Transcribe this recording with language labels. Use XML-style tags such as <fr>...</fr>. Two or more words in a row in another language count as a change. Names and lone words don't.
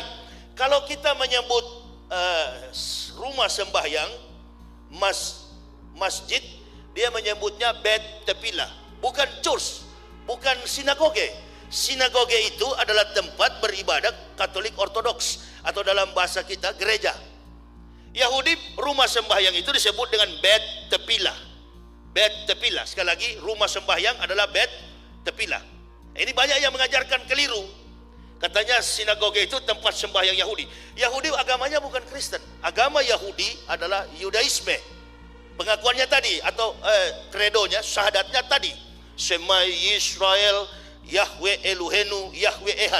<id>Kalau kita menyebut rumah sembahyang, masjid, dia menyebutnya</id> <he>בית תפילה,</he> <id>bukan church, bukan sinagoge. Sinagoge itu adalah tempat beribadat Katolik Ortodoks, atau dalam bahasa kita gereja. Yahudi rumah sembahyang itu disebut dengan</id> <he>בית תפילה. בית תפילה,</he> <id>sekali lagi rumah sembahyang adalah</id> <he>בית תפילה.</he> <id>Ini banyak yang mengajarkan keliru. Katanya sinagoge itu tempat sembahyang Yahudi. Yahudi agamanya bukan Kristen. Agama Yahudi adalah Yudaisme. Pengakuannya tadi atau kredonya, syahadatnya tadi.</id> <he>שמע ישראל יהוה אלהינו יהוה אחד.</he>